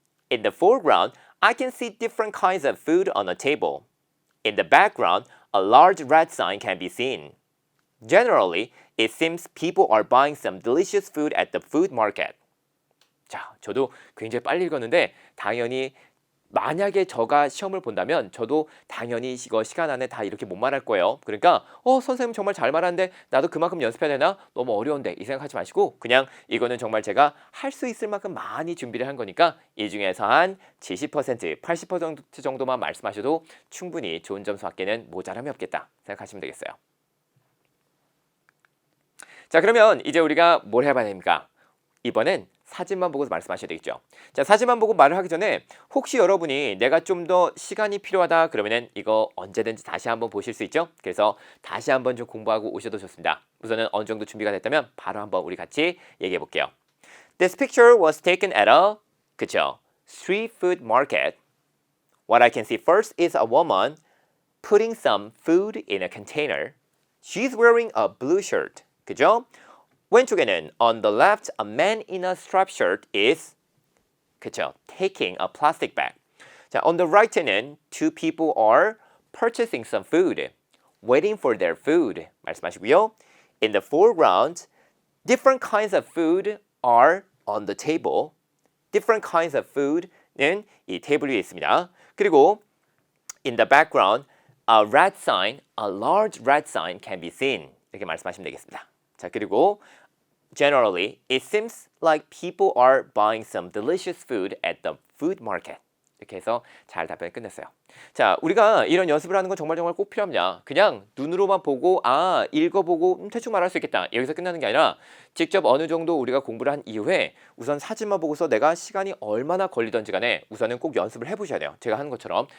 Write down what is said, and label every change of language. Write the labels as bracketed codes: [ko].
[en] In the foreground, I can see different kinds of food on a table. In the background, a large red sign can be seen. Generally, it seems people are buying some delicious food at the food market. [ko] 자, 저도 굉장히 빨리 읽었는데 당연히 만약에 저가 시험을 본다면 저도 당연히 이거 시간 안에 다 이렇게 못 말할 거예요. 그러니까 선생님 정말 잘 말하는데 나도 그만큼 연습해야 되나? 너무 어려운데 이 생각하지 마시고 그냥 이거는 정말 제가 할 수 있을 만큼 많이 준비를 한 거니까 이 중에서 한 70%, 80% 정도만 말씀하셔도 충분히 좋은 점수 받기에는 모자람이 없겠다 생각하시면 되겠어요. 자, 그러면 이제 우리가 뭘 해봐야 됩니까? 이번엔 사진만 보고 말씀하셔야 되겠죠. 자, 사진만 보고 말을 하기 전에 혹시 여러분이 내가 좀 더 시간이 필요하다 그러면은 이거 언제든지 다시 한번 보실 수 있죠. 그래서 다시 한번 좀 공부하고 오셔도 좋습니다. 우선은 어느 정도 준비가 됐다면 바로 한번 우리 같이 얘기해 볼게요. [en] This picture was taken at a [ko] 그쵸? [en] street food market. What I can see first is a woman putting some food in a container. She's wearing a blue shirt. [ko] 그죠? 왼쪽에는 [en] on the left, a man in a striped shirt is [ko] 그쵸? [en] taking a plastic bag. [ko] 자, [en] on the right에는 two people are purchasing some food, waiting for their food. [ko] 말씀하시고요. [en] In the foreground, different kinds of food are on the table. Different kinds of food [ko] 는 이 테이블 위에 있습니다. 그리고 [en] in the background, a red sign, a large red sign can be seen. [ko] 이렇게 말씀하시면 되겠습니다. 자, 그리고 [en] Generally, it seems like people are buying some delicious food at the food market. [ko] 이렇게 해서 잘 답변을 끝냈어요. 자, 우리가 이런 연습을 하는 건 정말 꼭 필요합니다. 그냥 눈으로만 보고 읽어보고 대충 말할 수 있겠다. 여기서 끝나는 게 아니라 직접 어느 정도 우리가 공부를 한 이후에 우선 사진만 보고서 내가 시간이 얼마나 걸리던지 간에 우선은 꼭 연습을 해보셔야 돼요. 제가 하는 것처럼.